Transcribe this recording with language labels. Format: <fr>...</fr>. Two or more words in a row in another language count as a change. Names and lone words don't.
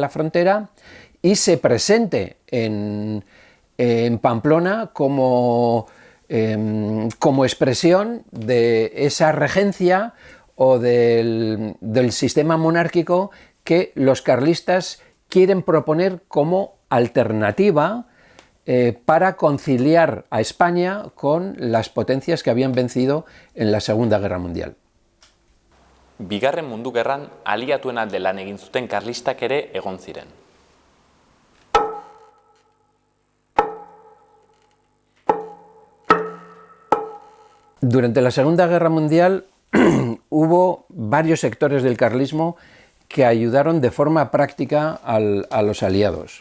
<es>la frontera y se presente en Pamplona como expresión de esa regencia o del sistema monárquico que los carlistas quieren proponer como alternativa para conciliar a España con las potencias que habían vencido en la Segunda Guerra Mundial.</es> <eu>Bigarren Mundu Gerran aliatuen alde lan egin zuten karlistak ere egon ziren.</eu> <es>Durante la Segunda Guerra Mundial hubo varios sectores del carlismo que ayudaron de forma práctica a los aliados.</es>